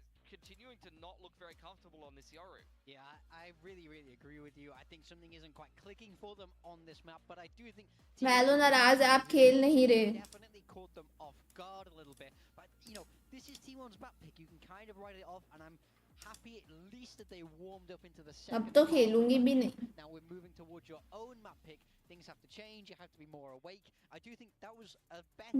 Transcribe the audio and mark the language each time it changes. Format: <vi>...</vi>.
<en>continuing to not look very comfortable on this Yoru. Yeah, I really agree with you. I think something isn't quite clicking for them on this map, but I do think</en> <hi>वैलो नाराज है, आप खेल नहीं रहे।</hi> <en>definitely caught them off guard a little bit. But you know, this is T1's map pick. You can kind of write it off, and I'm happy at least that they warmed up into the second.</en> <hi>अब तो खेलूंगी भी नहीं।</hi> <en>Now we're moving towards your own map pick. Things have to change. You have to be more awake. I do think that was a better.</en>